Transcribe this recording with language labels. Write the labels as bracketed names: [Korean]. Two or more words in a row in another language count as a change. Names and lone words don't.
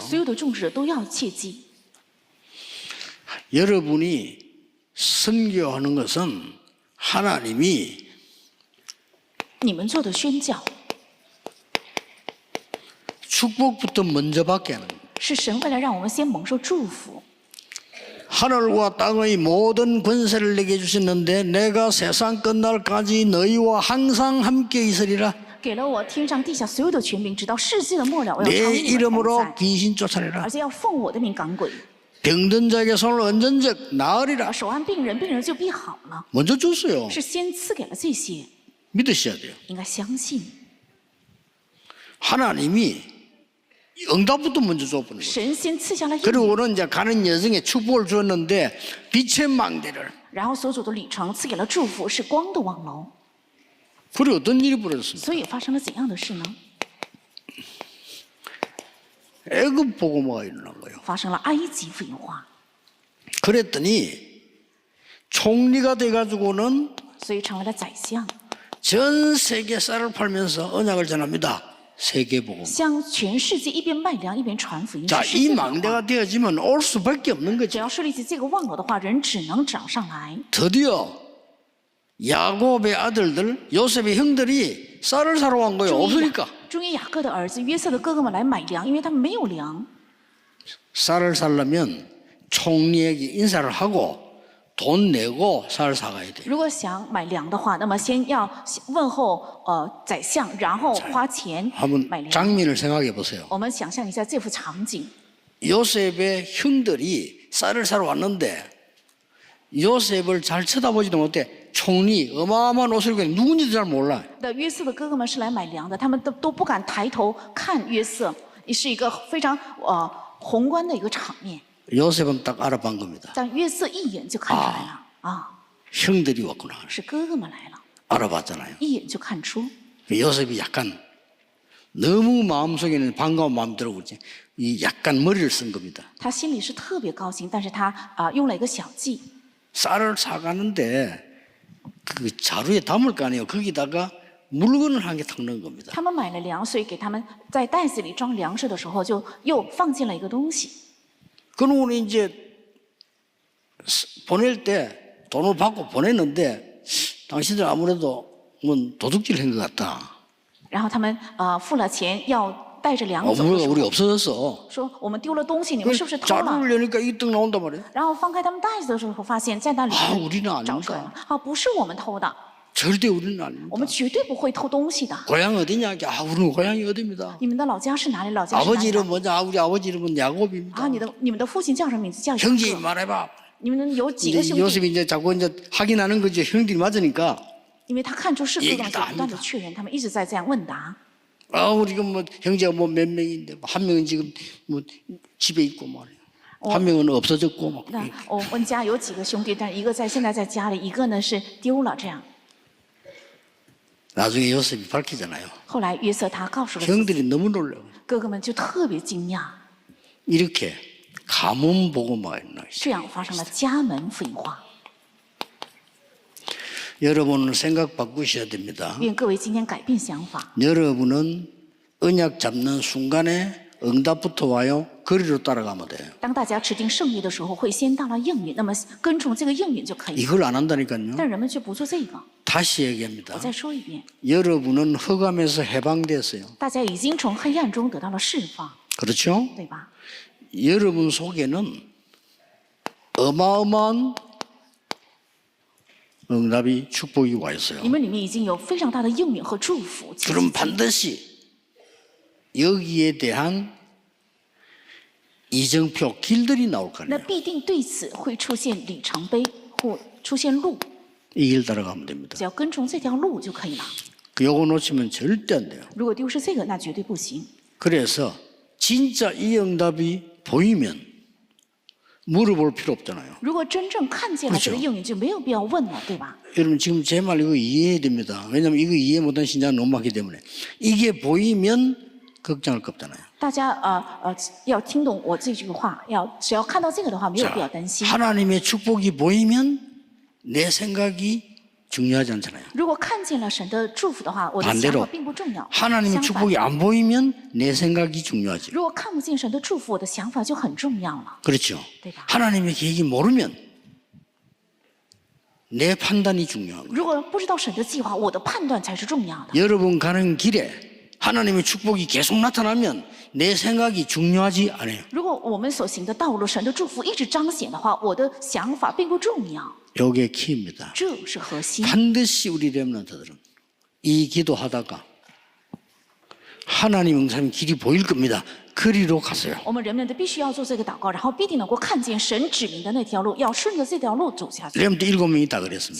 [Chinese] 所有的种植者都要切记。 [Korean] 여러분이 선교하는 것은 하나님이 [Chinese] 你们做的宣教 [Korean] 축복부터 먼저 받게 하는 거예요. [Chinese] 是神为了让我们先蒙受祝福。 [Korean] 하늘과 땅의 모든 권세를 내게 주셨는데 내가 세상 끝날까지 너희와 항상 함께 있으리라. [Chinese] 给了我天上地下所有的权柄，直到世界的末了，我要常 [Korean] 내 [Chinese] 与你们同 [Korean] 이름으로 [Chinese] 在， [Korean] 귀신 쫓아내라. [Chinese] 而且要奉我的名赶鬼， [Korean] 병든 자에게 손을 얹은 적 나으리라. [Chinese] 手按病人，病人就必好了。 [Korean] 먼저 줬어요. [Chinese] 是先赐给了这些， [Korean] 믿으셔야 돼요. [Chinese] 应该相信 [Korean] 하나님이 응답부터 먼저 줘버는 거예요. [Chinese] 神先赐下了应 [Korean] 그리고 [Chinese] 允， [Korean] 우리는 이제 가는 여정에 축복을 주었는데 빛의 망대를. [Chinese] 然后所走的旅程赐给了祝福，是光的望楼。 [Korean] 그리고 어떤 일이 벌어졌습니까? [Chinese] 所以发生了怎样的事呢？ [Korean] 애굽 복음화가 일어난 거예요. [Chinese] 发生了埃及福音化， [Korean] 그랬더니 총리가 돼가지고는 [Chinese] 所以成为了宰相， [Korean] 전 세계 쌀을 팔면서 언약을 전합니다. 세계 복음. [Chinese] 向全世界一边卖粮一边传福音。 [Korean] 자, [Chinese] 是世 [Korean] 이 [Chinese] 界的话 [Korean] 망대가 되어지면 올 수밖에 없는 [Chinese] 只 [Korean] 거죠. [Chinese] 要设立起这个望楼的话，人只能涨上来。 [Korean] 드디어 야곱의 아들들, 요셉의 형들이 쌀을 사러 간 거예요. [Chinese] 终于 [Korean] 없으니까. [Chinese] 终于雅各的儿子约瑟的哥哥们来买粮，因为他们没有粮。 [Korean] 쌀을 사려면 총리에게 인사를 하고 돈 내고 쌀을 사가야 돼요. [Chinese] 如果想买粮的话，那么先要问候宰相，然后花钱 [Korean] 한번 [Chinese] 买粮。 [Korean] 장면을 생각해 보세요. [Chinese] 我们想象一下这幅场景： [Korean] 요셉의 형들이 쌀을 사러 왔는데 요셉을 잘 쳐다보지도 못해. 총리 어마어마한 옷을 입고 누군지도 잘 몰라. [Chinese] 那约瑟的哥哥们是来买粮的，他们都不敢抬头看约瑟，是一个非常宏观的一个场面。 [Korean] 요셉은 딱 알아본 겁니다. [Chinese] 但约瑟一眼就看出来了，啊， [Korean] 형들이 왔구나. [Chinese] 是哥哥们来了， [Korean] 알아봤잖아요. [Chinese] 一眼就看出。 [Korean] 요셉이 약간 너무 마음속에는 반가운 마음 들고 그러지. 이 약간 머리를 쓴 겁니다. [Chinese] 他心里是特别高兴，但是他用了一个小计， [Korean] 쌀을 사가는데 그 자루에 담을 거 아니에요. 거기다가 물건을 한 개 탁 넣은 겁니다. [Chinese] 他们买了粮，所以给他们在袋子里装粮食的时候，就又放进了一个东西。 [Korean] 그러고 이제 보낼 때 돈을 받고 보냈는데 당신들 아무래도 뭐 도둑질 한 것 같다. [Chinese] 然后他们付了钱要带着粮走的 [Korean] 물건 [Chinese] 时 [Korean] 우리 [Chinese] 候， [Korean] 없어졌어. [Chinese] 说我们丢了东西，你们是不是偷了？ [Korean] 자루를 여니까 이 떡 나온단 말이에요. [Chinese] 然后翻开他们袋子的时候，发现在那里 [Korean] 아 [Chinese] 面 [Korean] 우리는 [Chinese] 找出来了 [Korean] 아닙니다. ， [Chinese] 啊，不是我们偷的， [Korean] 절대 우리는 아닙니다. [Chinese] 我们绝对不会偷东西的。 [Korean] 고향 어디냐? 아 우리는 고향이 어디입니다. [Chinese] 你们的老家是哪里？老家是哪 [Korean] 아버지 [Chinese] 里 [Korean] 이름 뭐냐? 아, 우리 아버지 이름은 야곱입니다. [Chinese] 啊，你们的父亲叫什么名字？叫雅 [Korean] 형제 [Chinese] 各。 [Korean] 말해봐. [Chinese] 你们有几个 [Korean] 이제 [Chinese] 兄弟？ [Korean] 요셉이 이제 자꾸 이제 확인하는 거죠. 형들이 맞으니까. [Chinese] 因为他看出是非东西， [Korean] 얘기를 다 [Chinese] 不断的 [Korean] 합니다. [Chinese] 确认，他们一直在这样问答。 [Korean] 아 우리가 뭐 형제가 뭐 몇 명인데 한 명은 지금 뭐 집에 있고 말이야. 한 명은 없어졌고 막. [Chinese] 那我们家有几个兄弟，但一个现在在家里，一个呢是丢了。这样， [Korean] 나중에 요셉이 밝히잖아요. [Chinese] 后来约瑟他告诉了自己 [Korean] 형들이 너무 놀라요. [Chinese] 哥哥们，就特别惊讶， [Korean] 이렇게 가문 보고만 있나. [Chinese] 这样发生了家门复化。 [Korean] 여러분은 생각 바꾸셔야 됩니다. [Chinese] 愿各位今天改变想法。 [Korean] 여러분은 언약 잡는 순간에 응답부터 와요. 거리로 따라가면 돼요. [Chinese] 当大家持定圣约的时候，会先到了应允，那么跟从这个应允就可以了。 [Korean] 이걸 안 한다니까요. [Chinese] 但人们却不做这个。 [Korean] 다시 얘기합니다. [Chinese] 我再说一遍， [Korean] 여러분은 흑암에서 해방됐어요. [Chinese] 大家已经从黑暗中得到了释放， [Korean] 그렇죠? [Chinese] 对吧？ [Korean] 여러분 속에는 어마어마한 응답이 축복이 와 있어요. [Chinese] 你们里面已经有非常大的应允和祝福。 [Korean] 그럼 반드시 여기에 대한 이정표 길들이 나올 거 [Chinese] 那 [Korean] 아니에요. [Chinese] 必定对此会出现里程碑或出现路， [Korean] 이 길 따라가면 됩니다. [Chinese] 只要跟从这条路就可以了。 [Korean] 요거 놓치면 절대 안 돼요. [Chinese] 如果丢失这个，那绝对不行。 [Korean] 그래서 진짜 이 응답이 보이면 물어볼 필요 없잖아요. [Chinese] 如果真正看见了这个应允，就没有必要问了，对吧？ [Korean] 여러분 지금 제 말 이거 이해해야 됩니다. 왜냐하면 이거 이해 못한 신자는 너무 많기 때문에 이게 보이면 걱정할 거 없잖아요. [Chinese] 大家要听懂我这句话，只要看到这个的话，没有必要担心。 [Korean] 하나님의 축복이 보이면 내 생각이 중요하지 않잖아요. [Chinese] 如果看见了神的祝福的话，我的想 [Korean] 반대로 [Chinese] 法并不重要。 [Korean] 하나님의 [Chinese] 相反， [Korean] 축복이 안 보이면 내 생각이 중요하지. [Chinese] 如果看不见神的祝福，我的想法就很重要了。 [Korean] 그렇죠. 네 봐. 하나님의 계획이 모르면 내 판단이 중요한 거예요. [Chinese] 如果不知道神的计划，我的判断才是重要的。 [Korean] 여러분 가는 길에 하나님의 축복이 계속 나타나면 내 생각이 중요하지 않아요. [Chinese] 如果我们所行的道路，神的祝福一直彰显的话，我的想法并不重要， [Korean] 이게 키입니다. [Chinese] 这是核心。 [Korean] 반드시 우리 렘넌트들은 이 기도하다가 하나님 응답의 길이 보일 겁니다. 그리로 가세요. [Chinese] 我们人们的必须要做这个祷告，然后必定能够看见神指明的那条路，要顺着这条路走下去。 [Korean] 렘넌트 7명이 있다 그랬습니다.